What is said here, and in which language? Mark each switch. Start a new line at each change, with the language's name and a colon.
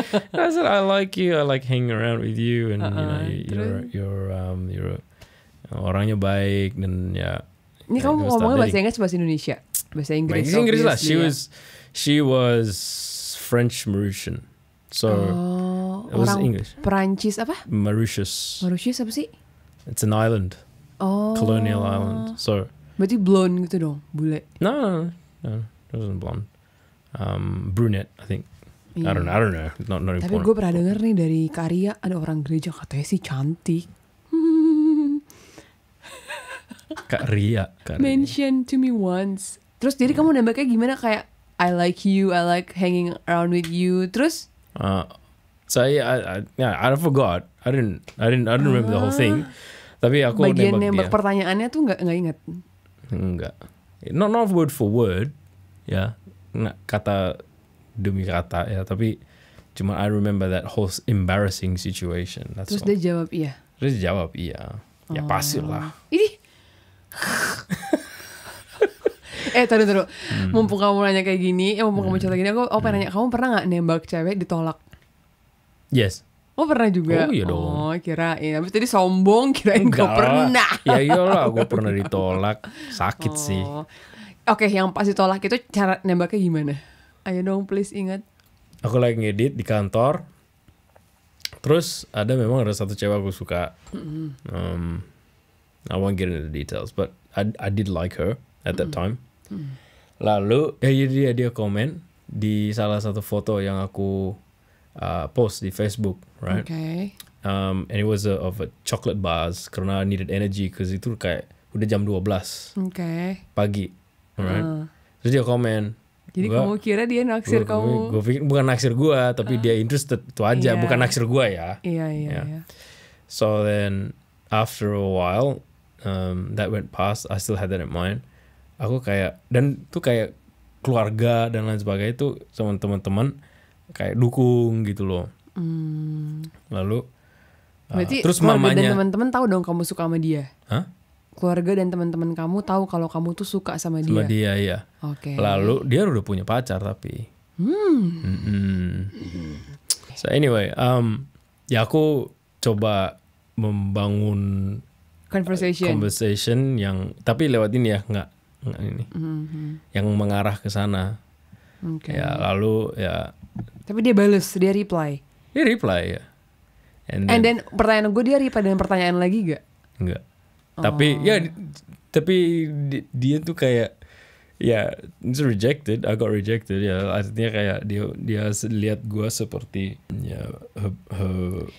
English: I said I like you, I like hanging around with you, and you're
Indonesian: orangnya baik dan ya. Ini kamu ngomongnya bahasa Inggris bahasa Indonesia? Bahasa Inggris lah.
English: She was French Mauritian, so it was English.
Indonesian: Perancis apa? Mauritius apa sih?
English: It's an island. Colonial island. So.
Indonesian: Berarti blonde gitu dong, bule?
English: No, it wasn't blonde. Brunette, I think. Yeah. I don't know. Not important.
Indonesian: Tapi gue pernah denger nih dari Karya, ada orang gereja katanya sih cantik. Kak Ria.
English: Mention to me once.
Indonesian: Terus jadi kamu nembaknya gimana, kayak
English: I like you, I like hanging around with you.
Indonesian: Terus?
English: I forgot. I didn't remember the whole thing.
Indonesian: Tapi aku bagian nembak pertanyaannya tuh nggak ingat.
English: Enggak. Not word for word. Ya.
Indonesian: Nggak kata demi kata ya, tapi cuma
English: I remember that whole embarrassing situation.
Indonesian: Terus dia jawab iya. Ya pasti lah. Ini. Taruh. Mumpung kamu nanya kayak gini, mumpung kamu cerita gini, aku pengen nanya, kamu pernah nggak nembak cewek ditolak?
English: Yes.
Indonesian: Oh pernah juga? Oh iya dong. Oh kirain, habis tadi sombong kirain gak pernah. Ya iyalah, aku pernah ditolak, sakit sih. Oke, yang pas ditolak itu cara nembaknya gimana? Ayo dong please ingat. Aku lagi ngedit di kantor. Terus ada satu cewek aku suka.
English: I won't get into the details, but I did like her at that time.
Indonesian: Lalu dia komen di salah satu foto yang aku post di Facebook, right?
English: Okay. And it was of a chocolate bars
Indonesian: karena
English: I needed energy because
Indonesian: itu kayak udah jam 12 pagi. Alright. Terus dia komen, Jadi kamu kira dia naksir kamu? Gue pikir bukan naksir gue, tapi dia interested itu aja, bukan naksir gue ya. Iya.
English: So then after a while, that went past. I still had that in mind.
Indonesian: Aku kayak, dan tuh kayak keluarga dan lain sebagainya itu sama teman-teman kayak dukung gitu loh. Lalu berarti terus keluarga mamanya dan teman-teman tahu dong kamu suka sama dia? Hah? Keluarga dan teman-teman kamu tahu kalau kamu tuh suka sama dia? Sama dia, iya. Oke. Lalu dia udah punya pacar tapi.
English: So anyway,
Indonesian: ya aku coba membangun conversation yang tapi lewat ini ya, nggak ini, yang mengarah ke sana. Ya lalu ya. Tapi dia bales, dia reply. Dia reply ya.
English: And then
Indonesian: pertanyaan gue, dia reply dengan pertanyaan lagi gak? Enggak. Tapi ya, tapi dia tuh kayak ya
English: it's rejected. I got rejected
Indonesian: ya. Artinya kayak dia lihat gue seperti ya her